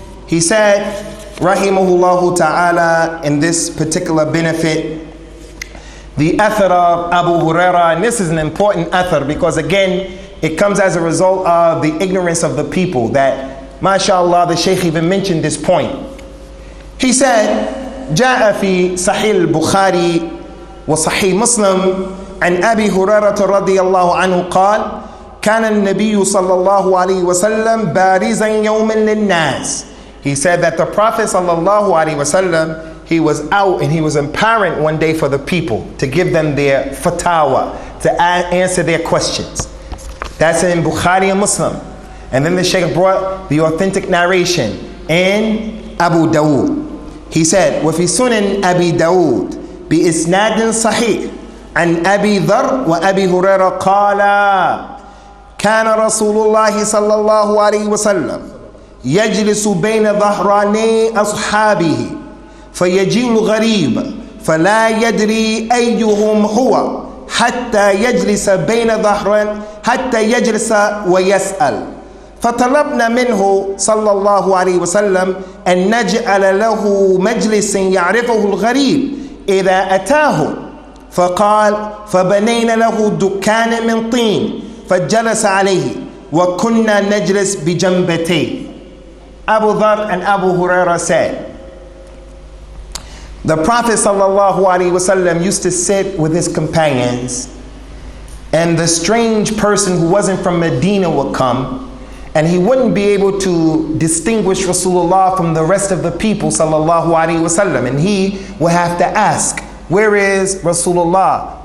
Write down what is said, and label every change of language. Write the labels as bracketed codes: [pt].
[en] He said, rahimahullahu ta'ala, in this particular benefit, the athar of Abu Huraira, and this is an important athar because again, it comes as a result of the ignorance of the people that, mashallah, the Shaykh even mentioned this point. He said, [ar] جاء في صحيح البخاري وصحيح مسلم عن أبي هريرة رضي الله عنه قال كان النبي صلى الله عليه وسلم بارزا يوما للناس. [en] He said that the Prophet sallallahu alaihi wasallam, he was out and he was apparent one day for the people to give them their fatwa, to answer their questions. That's in Bukhari and Muslim. And then the Shaykh brought the authentic narration in Abu Dawood. He said, [ar] وفي سنن أبي داود بإسناد صحيح عن أبي ذر وأبي هريرة قال كان رسول الله صلى الله عليه وسلم يجلس بين ظهراني أصحابه فيجيء الغريب فلا يدري أيهم هو حتى يجلس بين ظهران حتى يجلس ويسأل فطلبنا منه صلى الله عليه وسلم أن نجعل له مجلس يعرفه الغريب إذا أتاه فقال فبنينا له دكان من طين فجلس عليه وكنا نجلس بجنبتيه. [en] Abu Dhar and Abu Huraira said, the Prophet sallallahu alaihi wasallam used to sit with his companions, and the strange person who wasn't from Medina would come, and he wouldn't be able to distinguish Rasulullah from the rest of the people sallallahu alaihi wasallam, and he would have to ask, where is Rasulullah?